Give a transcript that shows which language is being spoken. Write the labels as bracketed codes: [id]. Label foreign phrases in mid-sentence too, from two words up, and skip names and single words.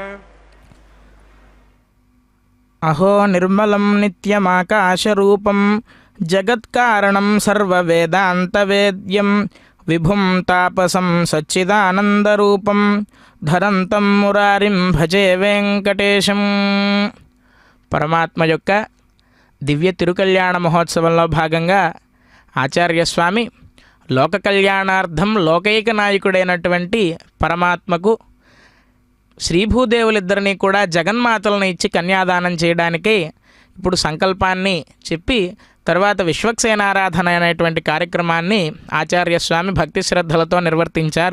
[sa] अहो निर्मलं नित्यमाकाशरूपं जगत्कारणं सर्ववेदान्तवेद्यं विभुं तापसं सच्चिदानन्दरूपं धरन्तं मुरारिं भजे వెంకటేశం. [te] పరమాత్మ యొక్క దివ్య తిరుకల్యాణ మహోత్సవంలో భాగంగా ఆచార్యస్వామి లోక కళ్యాణార్థం లోకైక నాయకుడైనటువంటి పరమాత్మకు శ్రీభూదేవులిద్దరినీ కూడా జగన్మాతలను ఇచ్చి కన్యాదానం చేయడానికి ఇప్పుడు సంకల్పాన్ని చెప్పి తర్వాత విశ్వక్సేనారాధన అనేటువంటి కార్యక్రమాన్ని ఆచార్యస్వామి భక్తి శ్రద్ధలతో నిర్వర్తించారు.